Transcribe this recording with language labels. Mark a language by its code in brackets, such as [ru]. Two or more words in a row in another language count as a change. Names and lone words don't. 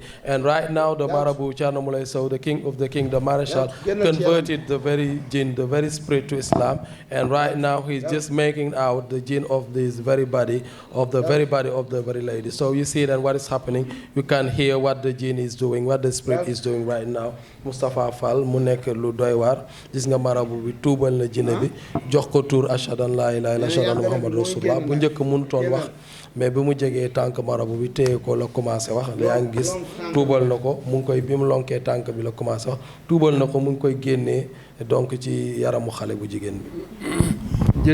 [en] And right now the Marabout Thierno Moulé Sow, the king of the king, the Marshal, converted the very jinn, the very spirit to Islam. And right now he's just making out the jinn of this very body, of the very body of the very lady. So you see then what is happening. You can hear what the jinn is doing, what the spirit is doing right now. [wo] Moustapha Fall mu nekk lu doy waar gis nga marabout bi tuubal na jinne bi jox ko tur [ar] أشهد أن لا إله إلا الله أشهد أن محمدا رسول الله [wo] bu njëkk mënutoon wax mais bi mu jegee tànk marabout bi téye ko la commencé wax yaa ngi gis tuubal na ko mu ngi koy bi mu lonkee tànk bi la commencé wax tuubal na ko mu ngi koy génnee donc ci yaramu xale bu jigéen bi.